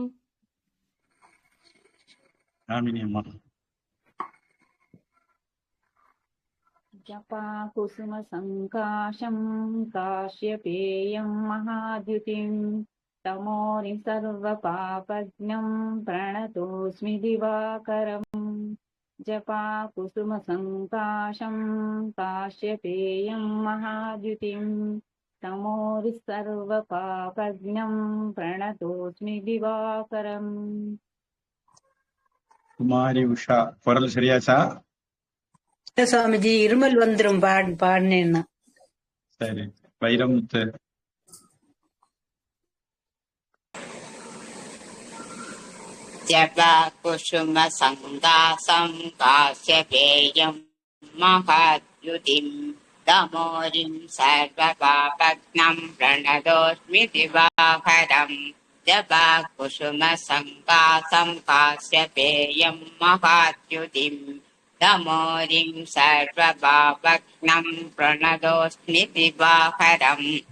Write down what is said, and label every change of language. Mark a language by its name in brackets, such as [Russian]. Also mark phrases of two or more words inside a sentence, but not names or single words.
[Sanskrit] जपाकुसुमसङ्काशं काश्यपेयं महाद्युतिं तमोरिं सर्वपापघ्नं प्रणतोऽस्मि दिवाकरम् जपाकुसुमसङ्काशं काश्यपेयं महाद्युतिं तमोरिं सर्वपापघ्नं प्रणतोऽस्मि दिवाकरम् [Tamil] குமாரி உஷா குரல் சரியாச்சா? சுவாமிஜி இருமல் வந்துரும் பாடினேன்னா. சரி, வைரமுத்து. [Sanskrit] जपाकुसुमसङ्काशं काश्यपेयं महाद्युतिं तमोरिं सर्वपापघ्नं प्रणतोऽस्मि दिवाकरम् जपाकुसुमसङ्काशं काश्यपेयं महाद्युतिं तमोरिं सर्वपापघ्नं प्रणतोऽस्मि दिवाकरम्